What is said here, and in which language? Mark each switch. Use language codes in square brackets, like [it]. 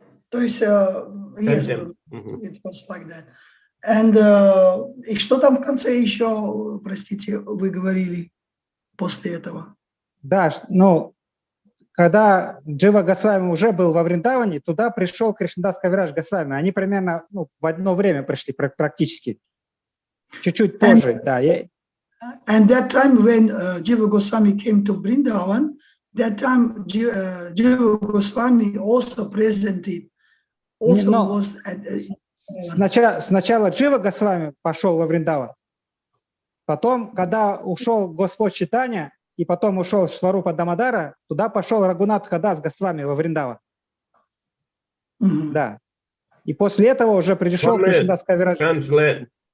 [ru] То есть, [en] yes, it was like that. [ru] And, и что там в конце еще, простите, вы говорили после этого? Да, когда Джива Госвами уже был во Вриндаване, туда пришел Кришнадас Кавирадж Госвами. Они примерно в одно время пришли практически. Чуть-чуть позже, да. [en] And that time when Jiva Goswami came to Vrindavan, that time Jiva Goswami also presented, also was at... [ru] Сначала Джива Госвами пошел во Вриндаван, потом, когда ушел Господь Чайтанья, и потом ушел Сварупа Дамодара, туда пошел Рагунат Хадас Госвами во Вриндаван. Да. И после этого уже пришел Кришнадас Кавирадж.